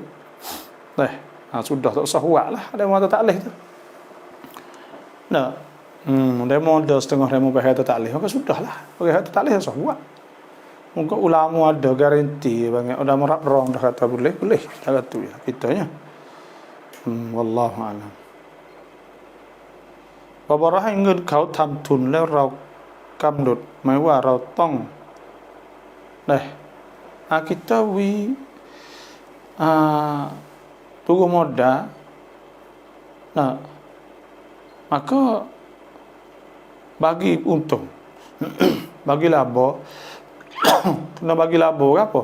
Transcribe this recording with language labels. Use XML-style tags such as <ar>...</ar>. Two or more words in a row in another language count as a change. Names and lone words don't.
<ms>Sudah tak usah buat lah demo kata tak boleh tu. Demo ada setengah demo kata tak boleh, maka sudahlah. Orang kata tak boleh usah buat. Mungkin ulama ada garanti banyak. Udah merap rong dah kata boleh. Dah tu ya kitanya.</ms> <ar>والله أعلم.</ar> <th>พอเราให้เงินเขาทำทุนแล้วเรากำหนดหมายว่าเราต้อง</th> <ms>kita tunggu modal. Maka bagi untung bagi laba kena bagi laba apa?</ms>